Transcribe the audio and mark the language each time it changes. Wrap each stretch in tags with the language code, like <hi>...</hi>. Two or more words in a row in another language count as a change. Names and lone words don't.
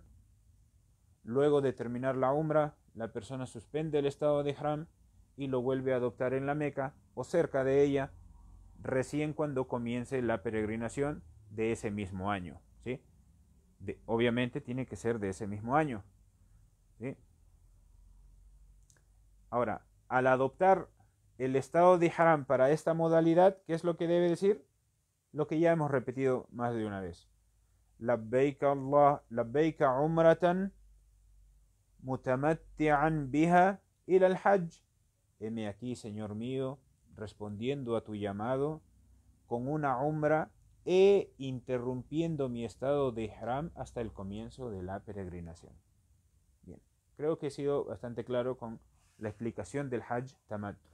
<es>Luego de terminar la Umrah, la persona suspende el estado de ihram y lo vuelve a adoptar en la Meca o cerca de ella, recién cuando comience la peregrinación de ese mismo año, ¿sí? Obviamente tiene que ser de ese mismo año, ¿sí? Ahora, al adoptar el estado de Haram para esta modalidad, ¿qué es lo que debe decir? Lo que ya hemos repetido más de una vez.</es> <ar>لبيك الله لبيك عمرة متمتعا بها إلى الحج.</ar> <es>Heme aquí, Señor mío, respondiendo a tu llamado con una umra e interrumpiendo mi estado de ihram hasta el comienzo de la peregrinación. Bien, creo que he sido bastante claro con la explicación del hajj tamattu.</es>